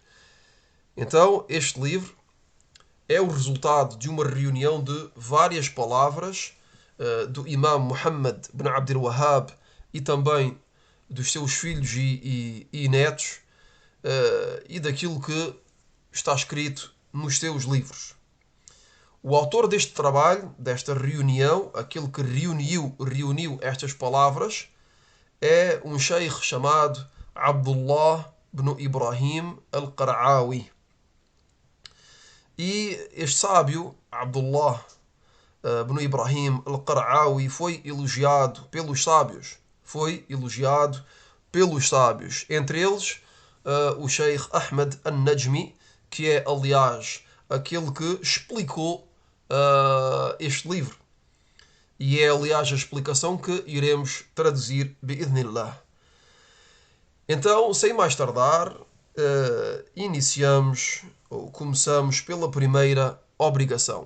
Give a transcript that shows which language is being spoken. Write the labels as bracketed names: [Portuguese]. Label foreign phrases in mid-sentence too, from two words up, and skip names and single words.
[Portuguese] Então, este livro é o resultado de uma reunião de várias palavras do Imam Muhammad ibn Abdul Wahhab e também dos seus filhos e netos e daquilo que está escrito nos seus livros. O autor deste trabalho, desta reunião, aquele que reuniu estas palavras, é um sheikh chamado Abdullah ibn Ibrahim al-Qara'awi. E este sábio, Abdullah ibn Ibrahim al-Qara'awi, foi elogiado pelos sábios. Foi elogiado pelos sábios. Entre eles, o sheikh Ahmed al-Najmi, que é, aliás, aquele que explicou este livro. E é, aliás, a explicação que iremos traduzir bi'idhnillah. Então, sem mais tardar, iniciamos ou começamos pela primeira obrigação.